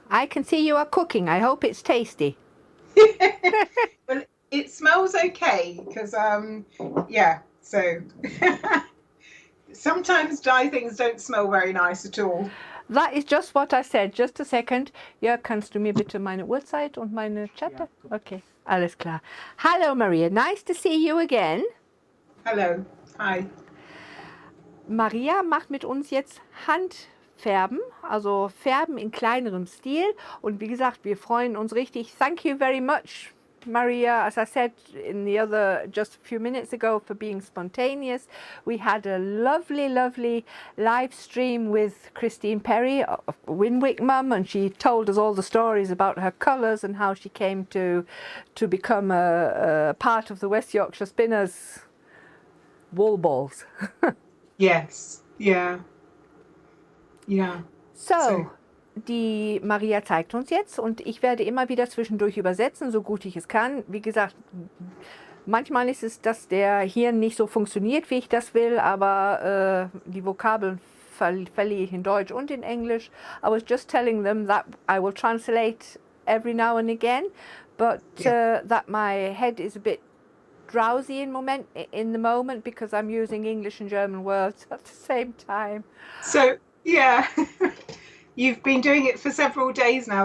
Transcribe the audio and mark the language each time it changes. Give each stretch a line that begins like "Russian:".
English: I can see you are cooking. I hope it's tasty. Well, it smells okay because yeah, so sometimes dye things don't smell very nice at all.
German: Das ist
English: just what I said. Just a second.
German: Ja, kannst du mir bitte meine Uhrzeit und meine Chatte? Okay, alles klar.
English: Hallo Maria, nice to see you again. Hello. Hi.
German: Maria macht mit uns jetzt Handfärben, also Färben in kleinerem Stil. Und wie gesagt, wir freuen uns richtig.
English: Thank you very much, Maria, as I said in the other, just a few minutes ago, for being spontaneous. We had a lovely, lovely live stream with Christine Perry of Winwick Mum, and she told us all the stories about her colours and how she came to become a part of the West Yorkshire Spinners wool balls. Yes. Yeah. Yeah. So,
German: So, die Maria zeigt uns jetzt und ich werde immer wieder zwischendurch übersetzen, so gut ich es kann. Wie gesagt, manchmal ist es, dass der Hirn nicht so funktioniert, wie ich das will, aber die Vokabeln verliere ich in Deutsch und in Englisch.
English: I was just telling them that I will translate every now and again, but yeah. that my head is a bit drowsy in the moment because I'm using English and German words at the same time. So, yeah. You've been doing it for several days now.